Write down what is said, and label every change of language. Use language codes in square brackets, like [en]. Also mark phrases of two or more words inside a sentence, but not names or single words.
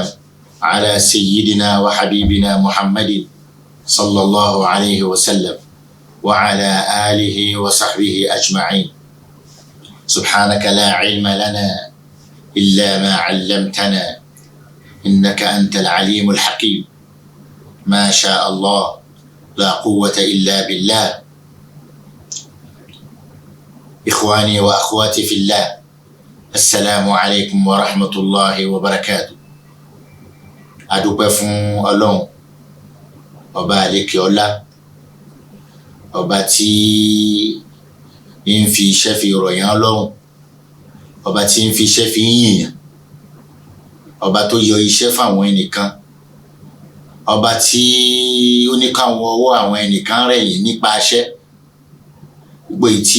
[ar] على سيدنا وحبيبنا محمد صلى الله عليه وسلم وعلى آله وصحبه أجمعين سبحانك لا علم لنا إلا ما علمتنا إنك أنت العليم الحكيم ما شاء الله لا قوة إلا بالله. إخواني وأخواتي في الله السلام عليكم ورحمة الله وبركاته. [yo] adúpẹ́ fún Ọlọ́run ọba àlékè ọlá ọba tí ń fi iṣẹ́ fi rọ̀yàn Ọlọ́run ọba tí ń fi iṣẹ́ fi yìnyàn ọba tó yọ iṣẹ́ fáwọn ẹnìkan ọba tí ó ní káwọn ọwọ́ àwọn ẹnìkan rẹ̀yìn nípa iṣẹ́ gbogbo èyí tí